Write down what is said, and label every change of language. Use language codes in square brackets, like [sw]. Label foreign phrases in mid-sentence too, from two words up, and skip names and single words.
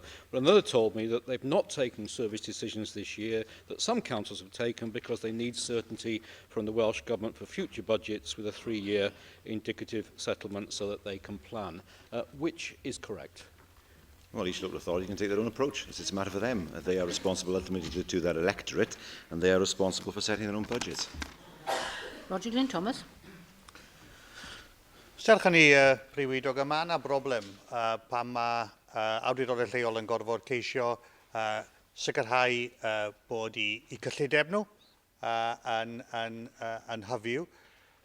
[en] But another told me that they've not taken service decisions this year, that some councils have taken because they need certainty from the Welsh Government for future budgets with a 3-year indicative settlement so that they can plan. Which is correct? Well, each local authority can take their own approach. It's a matter for them. They are responsible ultimately to their electorate, and they are responsible for setting their own budgets. Roger Glyn Thomas. [cy] Serch hynny, Prif Weinidog, yma yna broblem pan mae awdurdodau lleol yn gorfod ceisio sicrhau bod i cyllideb nhw yn hyfyw.